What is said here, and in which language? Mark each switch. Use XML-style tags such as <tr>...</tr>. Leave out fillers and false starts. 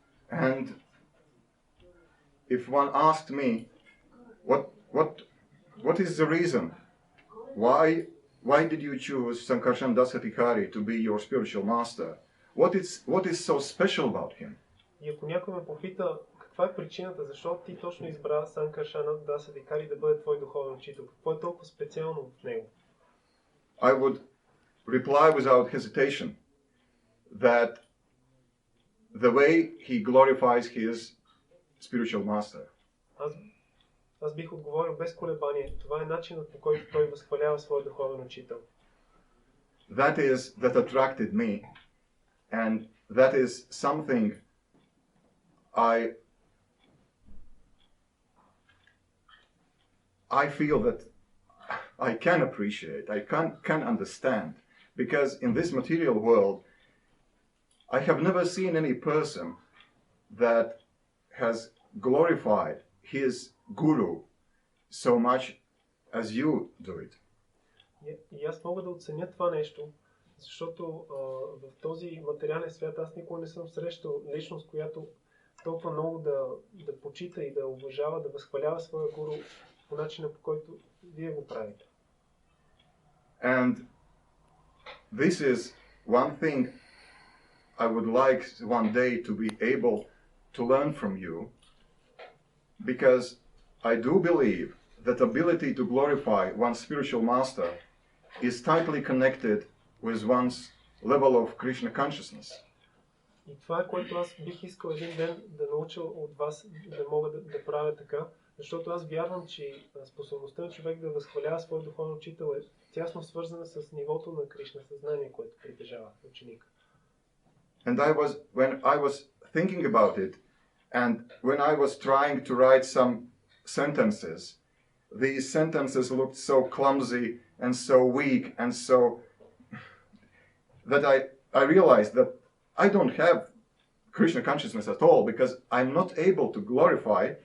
<en>And if one asked me, what is the reason? Why did you choose Sankarshan Das Adhikari to be your spiritual master? What is so special about him?</en> <bg>И ако някой ме попита каква е причината, защо ти точно избра Санкаршана Das Adhikari да бъде твой духовен учител, какво е толкова специално в него?</bg> <en>I would reply without hesitation that the way he glorifies his spiritual master.</en> <bg>Аз бих отговорил без колебание. Това е начинът, по който той възхвалява своя духовен учител.</bg> <en>That attracted me, and that is something I feel that I can appreciate, I can understand, because in this material world, I have never seen any person that has glorified his guru so much as you do it.</en> <bg>И аз мога да оценя това нещо, защото в този материален свят аз никога не съм срещал личност, която толкова много да почита и да уважава, да възхвалява своя гуру по начина, по който вие го правите.</bg> <en>And this is one thing I would like one day to be able to learn from you, because I do believe that ability to glorify one's spiritual master is tightly connected with one's level of Krishna consciousness.</en> <bg>И това е, което аз бих искал един ден да науча от вас, да мога да правя така, защото аз вярвам, че способността на човек да възхвалява своя духовен учител е тясно свързана с нивото на Кришна съзнание, което притежава ученика.</bg> <en>And when I was thinking about it, and when I was trying to write some sentences, these sentences looked so clumsy and so weak and so that I realized that I don't have Krishna consciousness at all, because I'm not able to glorify</en>